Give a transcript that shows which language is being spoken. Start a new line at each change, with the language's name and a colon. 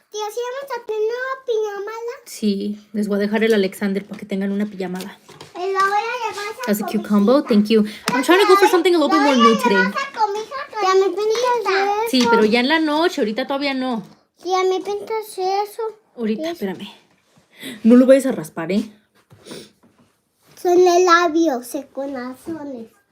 Spanish: Tía, ¿sí vamos a tener una pijamada? Sí, les voy a dejar el Alexander para que tengan una pijamada. La voy a llevar
English: As a cute combo, thank you. I'm trying to go for something a little bit more new today.
Spanish: Tía, ¿me pintas eso? Sí, pero ya en la noche, ahorita todavía no. Tía, ¿me pintas eso? Ahorita, espérame. No lo vayas a raspar, ¿eh? Son de labios, con corazones.